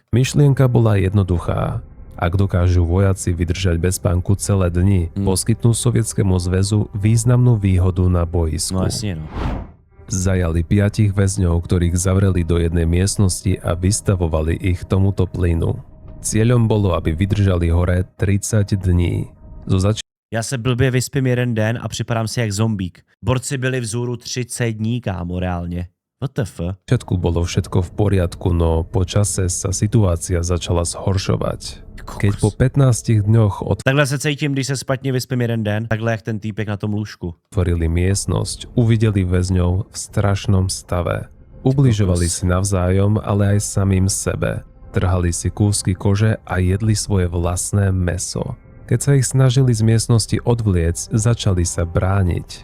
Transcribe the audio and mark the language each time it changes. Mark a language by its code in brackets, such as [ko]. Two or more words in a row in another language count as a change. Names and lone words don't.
[sk] Myšlienka bola jednoduchá. Ak dokážu vojaci vydržať bez spánku celé dni, poskytnú Sovietskému zväzu významnú výhodu na boisku. [cs] No jasně, no. [sk] Zajali 5 väzňov, ktorých zavreli do jednej miestnosti a vystavovali ich tomuto plynu. Cieľom bolo, aby vydržali hore 30 dní. [cs] Já se blbě vyspím jeden den a připadám si jak zombík. Borci byli vzhůru 30 dní, kámo, reálně. [en] What the fuck? [sk] Začiatku bolo všetko v poriadku, no po čase sa situácia začala zhoršovať. Keď po 15 dňoch [cs] Takhle se cítím, když se špatně vyspím jeden den, takhle jak ten týpek na tom lůžku. [sk] otvorili miestnosť, uvideli väzňov v strašnom stave. Ubližovali si navzájom, ale aj samým sebe. Trhali si kúsky kože a jedli svoje vlastné mäso. Keď sa ich snažili z miestnosti odvliec, začali sa brániť.